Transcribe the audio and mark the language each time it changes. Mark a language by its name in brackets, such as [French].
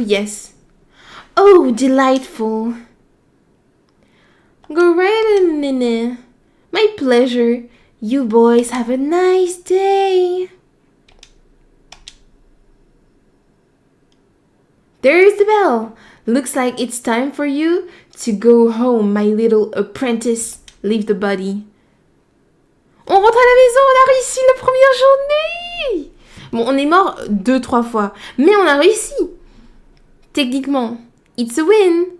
[English] Yes. Oh, delightful. Go right in. My pleasure. You boys have a nice day. There's the bell. Looks like it's time for you to go home, my little apprentice. Leave the body. [French] On rentre à la maison, on a réussi la première journée. Bon, on est mort 2-3 fois, mais on a réussi. Techniquement, [English] it's a win.